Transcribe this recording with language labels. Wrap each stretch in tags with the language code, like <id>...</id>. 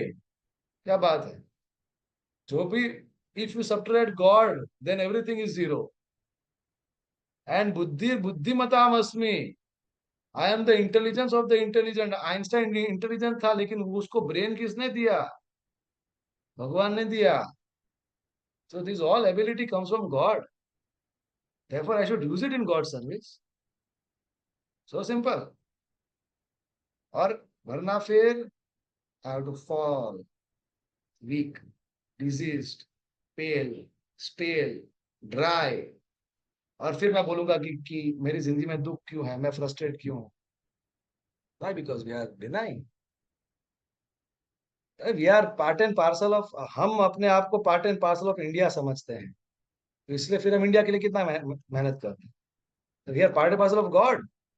<hi>क्या बात है? जो भी,</hi> <en>If you subtract God then everything is zero. And</en> <sa>बुद्धि बुद्धिमताम अस्मि,</sa> <en>I am the intelligence of the intelligent.</en> <hi>Einstein intelligent था, लेकिन उसको ब्रेन किसने दिया? भगवान ने दिया।</hi> <en>So this all ability comes from God. Therefore, I should use it in God's service. So simple.</en> <hi>और वरना फिर</hi> <en>I have to fall, weak, diseased, pale, stale, dry.</en> <hi>और फिर मैं बोलूंगा कि मेरी जिंदगी में दुख क्यों है, मैं फ्रस्ट्रेट क्यों हूं?</hi> <en>Why? Because we are denying. We are part and parcel of,</en> <hi>हम अपने आप को part and parcel of India समझते हैं, तो इसलिए फिर हम इंडिया के लिए कितना मेहनत करते हैं।</hi> <en>We are part and parcel of God.</en>